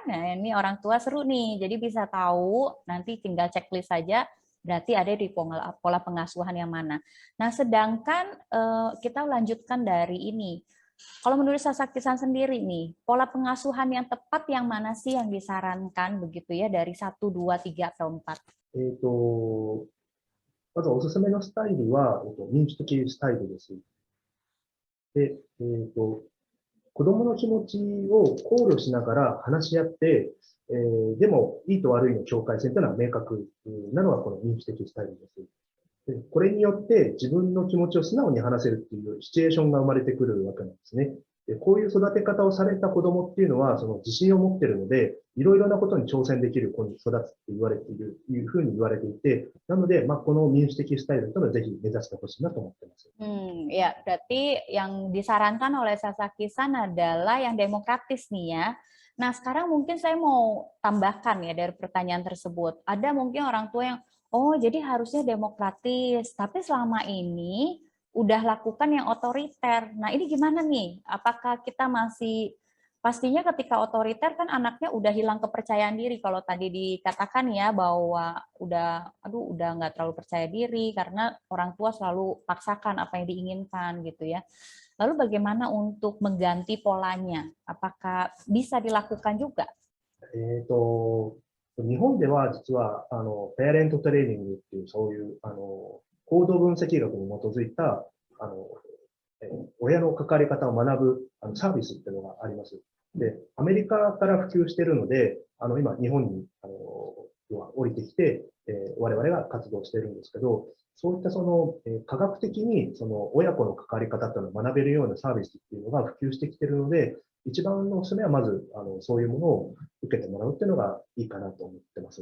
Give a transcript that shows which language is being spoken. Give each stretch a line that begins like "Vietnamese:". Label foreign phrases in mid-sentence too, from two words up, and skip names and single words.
Indonesian: Nah, ini orang tua seru nih. Jadi bisa tahu, nanti tinggal checklist saja, berarti ada di pola pengasuhan yang mana. Nah, sedangkan kita lanjutkan dari ini. Kalau menurut Sasaki-san sendiri nih, pola pengasuhan yang tepat yang mana sih yang disarankan begitu ya dari 1, 2, 3, atau 4?
Japanese: まずおすすめのスタイルは、民主的スタイルです。で、子供の気持ちを考慮しながら話し合って、でも、いいと悪いの境界線というのは明確なのがこの民主的スタイルです。でこれによって自分の気持ちを素直に話せるっていうシチュエーションが生まれてくるわけなんですね。でこういう育て方をされた子供っていうのは、その自信を持っているので、いろいろなことに挑戦できる子に育つって言われている、いうふうに言われていて、なので、この民主的スタイルというのはぜひ目指してほしいなと思っています。
Indonesian: Ya, berarti yang disarankan oleh Sasaki-san adalah yang demokratis nih ya. Nah, sekarang mungkin saya mau tambahkan ya dari pertanyaan tersebut. Ada mungkin orang tua yang, oh jadi harusnya demokratis, tapi selama ini udah lakukan yang otoriter. Nah, ini gimana nih? Apakah kita masih, pastinya ketika otoriter kan anaknya udah hilang kepercayaan diri. Kalau tadi dikatakan ya bahwa udah nggak terlalu percaya diri karena orang tua selalu paksakan apa yang diinginkan gitu ya. Lalu bagaimana untuk mengganti polanya? Apakah bisa dilakukan juga?
Japanese: 日本では実は、ペアレントトレーニングっていう、そういう、行動分析学に基づいた、あの、親の関わり方を学ぶサービスっていうのがあります。で、アメリカから普及しているので、今、日本に、要は降りてきて、我々が活動しているんですけど、そういった科学的に親子の関わり方っていうのを学べるようなサービスっていうのが普及してきているので、一番のおすすめはまず、そういうものを受けてもらうっていうのがいいかなと思ってます。